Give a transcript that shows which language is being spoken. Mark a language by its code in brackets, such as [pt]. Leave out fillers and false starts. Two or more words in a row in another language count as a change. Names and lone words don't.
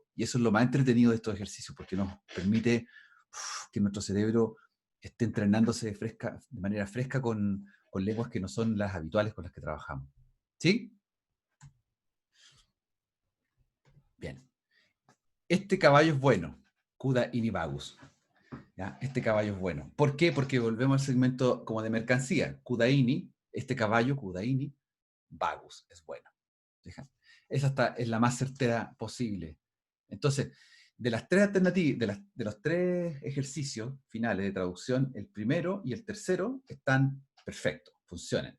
[es] Y eso es lo más entretenido de estos ejercicios, porque nos permite que nuestro cerebro esté entrenándose de manera fresca con lenguas que no son las habituales con las que trabajamos. ¿Sí? Bien. Este caballo es bueno. [id] Cuda ini vagus. [es] ¿Ya? Este caballo es bueno. ¿Por qué? Porque volvemos al segmento como de mercancía. [id] Cuda ini, [es] este caballo, [id] cuda ini, vagus, [es] es bueno. ¿Fijan? Esa es la más certera posible. Entonces, de las tres alternativas, de los tres ejercicios finales de traducción, el primero y el tercero están perfectos, funcionan.